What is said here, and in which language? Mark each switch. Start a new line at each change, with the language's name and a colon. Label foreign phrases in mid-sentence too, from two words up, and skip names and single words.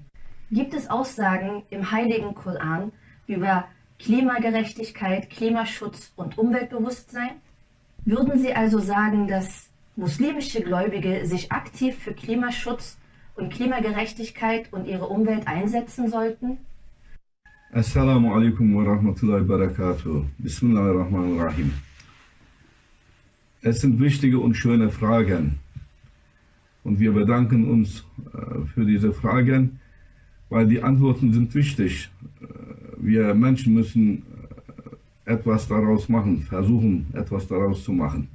German: Gibt es Aussagen im Heiligen Koran über Klimagerechtigkeit, Klimaschutz und Umweltbewusstsein? Würden Sie also sagen, dass muslimische Gläubige sich aktiv für Klimaschutz und Klimagerechtigkeit und ihre Umwelt einsetzen sollten?
Arabic: السلام عليكم ورحمة الله وبركاته. بسم الله الرحمن الرحيم.
German: Es sind wichtige und schöne Fragen. Und wir bedanken uns für diese Fragen, weil die Antworten sind wichtig. Wir Menschen müssen etwas daraus machen, versuchen etwas daraus zu machen.